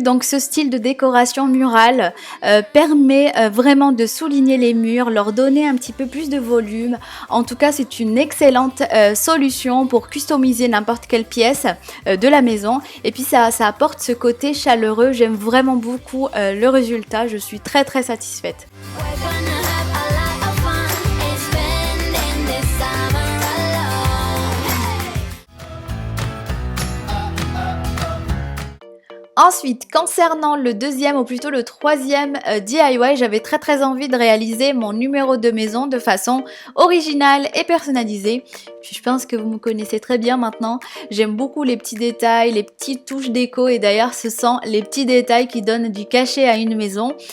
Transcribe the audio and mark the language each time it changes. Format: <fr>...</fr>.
<fr>Donc ce style de décoration murale permet vraiment de souligner les murs, leur donner un petit peu plus de volume. En tout cas, c'est une excellente solution pour customiser n'importe quelle pièce de la maison. Et puis ça apporte ce côté chaleureux. J'aime vraiment beaucoup le résultat. Je suis très satisfaite.</fr> <en>We're gonna have a lot of fun and spending this summer alone.</en> <fr>Ensuite, concernant le deuxième ou plutôt le troisième DIY, j'avais très envie de réaliser mon numéro de maison de façon originale et personnalisée. Je pense que vous me connaissez très bien maintenant. J'aime beaucoup les petits détails, les petites touches déco et d'ailleurs ce sont les petits détails qui donnent du cachet à une maison.</fr>